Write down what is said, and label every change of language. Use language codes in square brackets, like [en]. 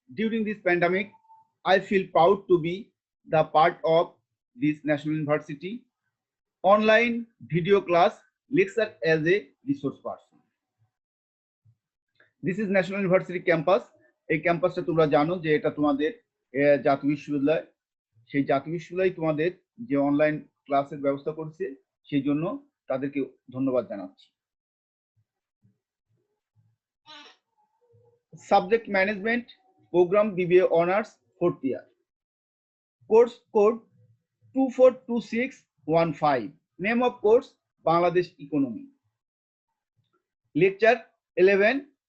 [en] During this pandemic, I feel proud to be the part of this National University online video class lecture as a resource person. This is National University campus. [bn] এই ক্যাম্পাসটা তোমরা জানো যে এটা তোমাদের জাতীয় বিশ্ববিদ্যালয়। সেই জাতীয় বিশ্ববিদ্যালয় তোমাদের যে অনলাইন ক্লাসের ব্যবস্থা করছে সেই জন্য তাদেরকে ধন্যবাদ জানাচ্ছি। [en] Subject Management Program BBA Honors 4th year. Course code 242615. Name of course Bangladesh Economy. Lecture 11.